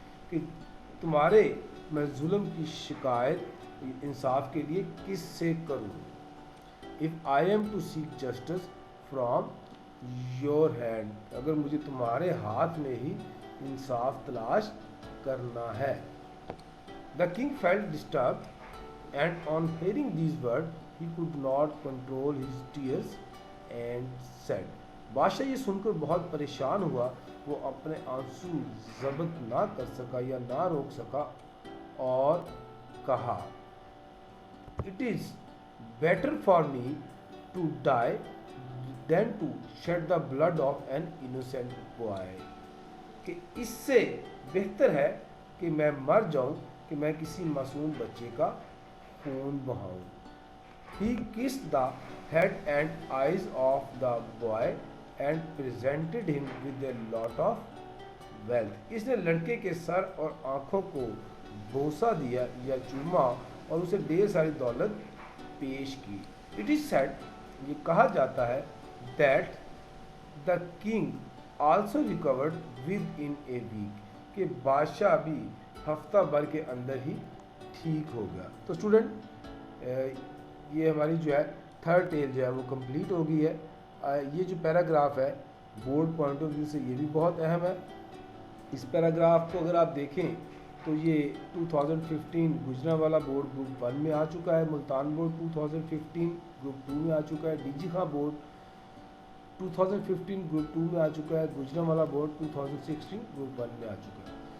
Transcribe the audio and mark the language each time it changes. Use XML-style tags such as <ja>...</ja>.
<ur>کہ تمہارے میں ظلم کی شکایت انصاف کے لیے کس سے کروں؟</ur> <en>If I am to seek justice from your hand.</en> <ur>اگر مجھے تمہارے ہاتھ میں ہی انصاف تلاش کرنا ہے.</ur> <en>The king felt disturbed, and on hearing these words, he could not control his tears and said.</en> <ur>بادشاہ یہ سن کر بہت پریشان ہوا، وہ اپنے آنسو ضبط نہ کر سکا یا نہ روک سکا اور کہا.</ur> <en>It is better for me to die than to shed the blood of an innocent boy.</en> <ur>کہ اس سے بہتر ہے کہ میں مر جاؤں کہ میں کسی معصوم بچے کا خون بہاؤں.</ur> <en>He kissed the head and eyes of the boy and presented him with a lot of wealth.</en> <ur>اس نے لڑکے کے سر اور آنکھوں کو بوسہ دیا یا چوما اور اسے ڈھیر ساری دولت پیش کی.</ur> <en>It is said,</en> <ur>یہ کہا جاتا ہے,</ur> <en>that the king also recovered within a week.</en> <ur>کہ بادشاہ بھی ہفتہ بھر کے اندر ہی ٹھیک ہو گیا. تو اسٹوڈنٹ یہ ہماری جو ہے تھرڈ ٹیل جو ہے وہ کمپلیٹ ہو گئی ہے. یہ جو پیراگراف ہے بورڈ پوائنٹ آف ویو سے یہ بھی بہت اہم ہے. اس پیراگراف کو اگر آپ دیکھیں تو یہ 2015 گجرانوالہ بورڈ گروپ 1 میں آ چکا ہے, ملتان بورڈ 2015 گروپ 2 میں آ چکا ہے, D جی Khan board 2015 group 2 میں آ چکا ہے, گجرانوالہ بورڈ 2016 گروپ 1 میں آ چکا ہے.</ur>